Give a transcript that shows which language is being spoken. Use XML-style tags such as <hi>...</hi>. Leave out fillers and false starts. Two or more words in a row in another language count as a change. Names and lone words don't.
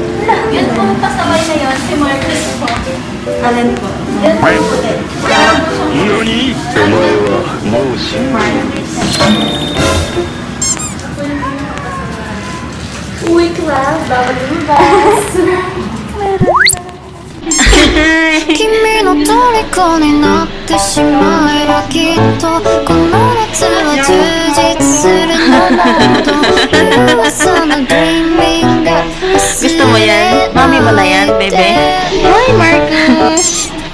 <tl>Yun po, pasaway na yun, si Marcus po. Alin po? Yun po ulit. Uy, Cloud, bawal lumabas.</tl> <ja>君の虜になってしまえばきっとこの夏は充実するのもっと噂の dreaming が</ja> <tl>Gusto mo yan? Mami mo na yan, bebe? Hi, Marcus!</tl>